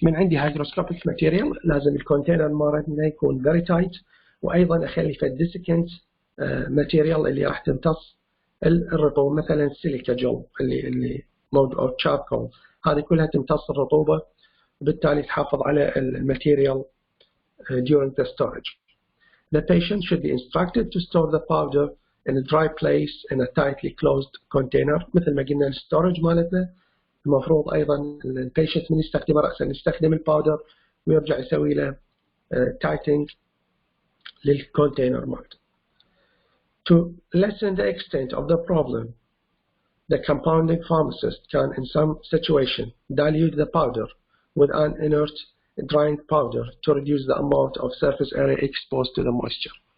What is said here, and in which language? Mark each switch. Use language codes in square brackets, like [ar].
[ar] من عندي hygroscopic material لازم الكونتينر مالتنا يكون [en] very tight، [ar] وأيضا أخلي في desiccant material اللي راح تمتص الرطوبة، مثلا سيليكا جل اللي موجود أو charcoal، هذه كلها تمتص الرطوبة وبالتالي تحافظ على الماتيريال [en] during the storage. The patient should be instructed to store the powder in a dry place in a tightly closed container. [ar] مثل ما قلنا الستورج مالتنا المفروض أيضا البيشنت من يستخدمه رأسا يستخدم الباودر ويرجع يسوي له تايتنج للكونتينر مالته. [en] To lessen the extent of the problem, the compounding pharmacist can in some situation dilute the powder with an inert drying powder to reduce the amount of surface area exposed to the moisture.